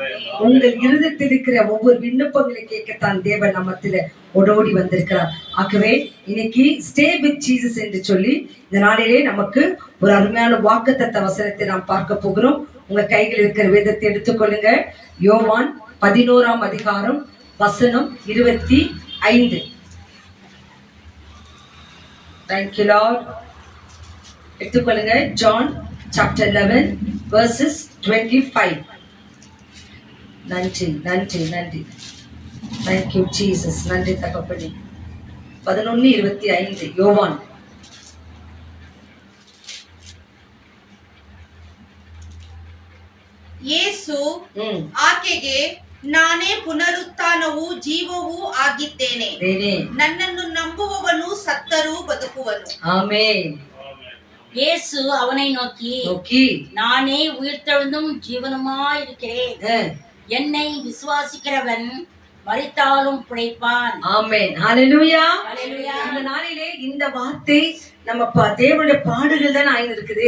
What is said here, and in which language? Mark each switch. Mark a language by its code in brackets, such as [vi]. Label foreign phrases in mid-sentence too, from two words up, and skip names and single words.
[ta] உங்கள் இருதயத்தில் இருக்கிற ஒவ்வொரு விண்ணப்பங்களை கேட்கத்தான் தேவன் நம்மத்திலே ஓடோடி வந்திருக்கிறார். ஆகவே இன்னைக்கு [en] stay with Jesus [ta] என்று சொல்லி இந்த நாளிலே நமக்கு ஒரு அருமையான வாக்குத்தத்த வசனத்தை நாம் பார்க்க போகிறோம். உங்க கையில் இருக்கிற வேதத்தை எடுத்துக்கொள்ளுங்க. யோவான் 11ஆம் அதிகாரம் வசனம் 25. [en] Thank you Lord. எடுத்துக்கொள்ளுங்க. ஜான் chapter 11 verses 25. [ta] நன்றி நன்றி நன்றி. [en] Thank you Jesus. [ta] நன்றி தகப்பனே. 11:25 யோவான். [kn] ಯೇಸು ಆಕೆಗೆ ನಾನೇ ಪುನರುತ್ಥಾನವೂ ಜೀವವೂ ಆಗಿದ್ದೇನೆ, ನನ್ನನ್ನು ನಂಬುವವನು ಸತ್ತರೂ ಬದುಕುವನು. ಆಮೆನ್. [ta] இயேசு அவனை நோக்கி நானே உயிர்த்தெழுந்தும் ஜீவனுமாயிருக்கிறேன், என்னை விசுவாசிக்கிறவன் மரித்தாலும் பிழைப்பான். ஆமென். ஹல்லேலூயா. இந்த நாளிலே இந்த வார்த்தை நம்ம தேவனுடைய பாடுகள் தான் ஆயின்னு இருக்குது.